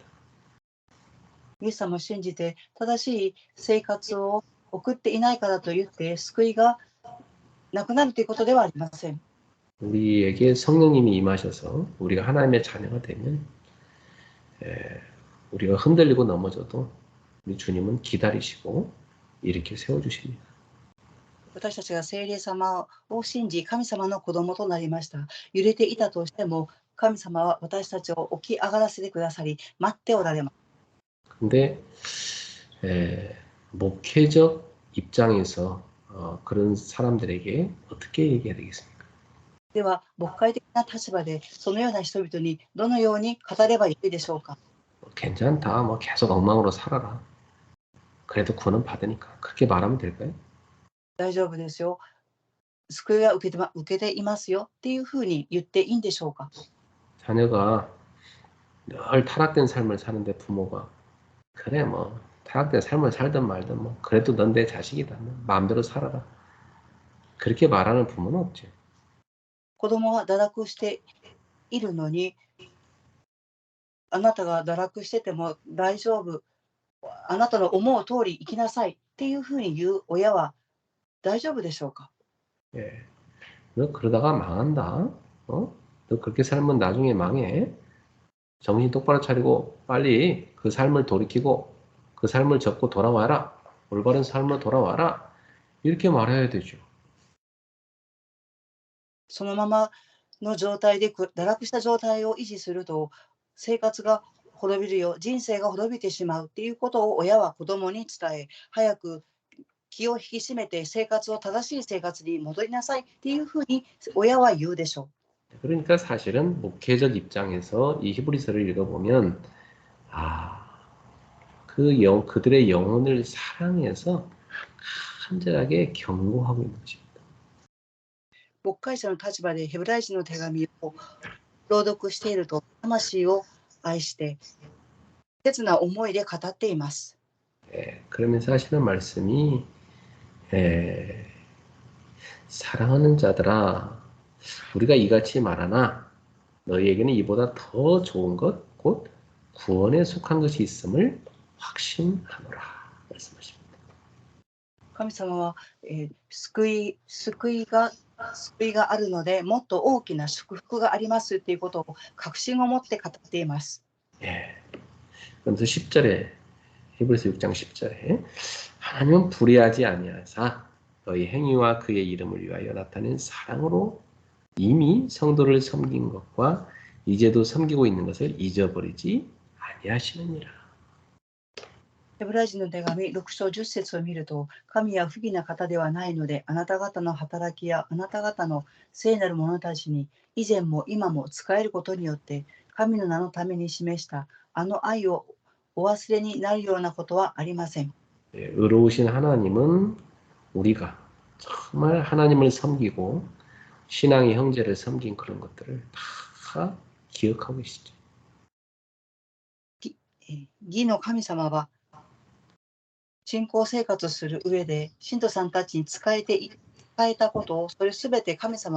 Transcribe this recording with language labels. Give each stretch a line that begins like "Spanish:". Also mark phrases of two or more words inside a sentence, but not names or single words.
Japanese: イエス様を信じて正しい生活を送っていないからといって救いがなくなるということではありません。
Korean: 우리에게 성령님이 임하셔서 우리가 하나님의 자녀가 되면 우리가 흔들리고 넘어져도 우리 주님은 기다리시고 이렇게 세워주십니다.
Japanese: 私たちが聖霊様を信じ、神様の子供となりました。揺れていたとしても、神様は私たちを起き上がらせてくださり、待っておられます。
Korean: 근데 목회적 입장에서 그런 사람들에게 어떻게 얘기해야 되겠습니까?
Japanese: では、牧会的な立場で、そのような人々にどのように語ればいいでしょうか。
Korean: 괜찮다. 뭐 계속 엉망으로 살아라. 그래도 구원은 받으니까. 그렇게 말하면 될까요?
Japanese: 大丈夫ですよ。救いは受けていますよっていうふうに言っていいんでしょうか。
Korean: 자녀가 늘 타락된 삶을 사는데 부모가 그래 뭐 타락된 삶을 살든 말든 뭐 그래도 넌 내 자식이다. 뭐 마음대로 살아라. 그렇게 말하는 부모는 없죠.
Japanese: 子供は堕落しているのに、あなたが堕落してても大丈夫。あなたの思う通り生きなさいっていうふうに言う親は大丈夫でしょうか。
Korean: 예. 너 그러다가 망한다. 너 그렇게 살면 나중에 망해. 정신 똑바로 차리고 빨리 그 삶을 돌이키고 그 삶을 접고 돌아와라. 올바른 삶으로 돌아와라. 이렇게 말해야 되죠.
Japanese: そのままの状態で堕落した状態を維持すると生活が滅びるよ、人生が滅びてしまうっていうことを親は子供に伝え、早く気を引き締めて正しい生活に戻りなさいっていうふうに親は言うでしょ
Korean: 그러니까 사실은 목회적 입장에서 이 히브리서를 읽어보면 그들의 영혼을 사랑해서 간절하게 경고하고 있는 것입니다.
Japanese: う。牧会者の立場でヘブライ人の手紙を朗読していると、魂を愛して切な思いで語っています。
Korean: 그러면서 하시는 말씀이 사랑하는 자들아 우리가 이같이 말하나 너희에게는 이보다 더 좋은 것 곧 구원에 속한 것이 있음을 확신하노라 말씀하십니다.
Japanese: 神様は、救いがあるので、もっと大きな祝福がありますということを確信を持って語っています。
Korean: 그러면서 10절에 히브리서 6장 10절에 하나님은 불의하지 아니하사 너희 행위와 그의 이름을 위하여 나타낸 사랑으로 이미 성도를 섬긴 것과 이제도 섬기고 있는 것을 잊어버리지 아니하시느니라.
Japanese: ヘブライ人の手紙6章10節を見ると、神は不義な方ではないので、あなた方の働きやあなた方の聖なる者たちに以前も今も仕えることによって神の名のために示したあの愛をお忘れになるようなことはありません。
Korean: 의로우신 하나님은 우리가 정말 하나님을 섬기고 신앙의 형제를 섬긴 그런 것들을 다 기억하고 계시죠.
Japanese: 義の神様は信仰生活する上で信徒さんたちに仕えたことをそれすべて神様は覚えておられます。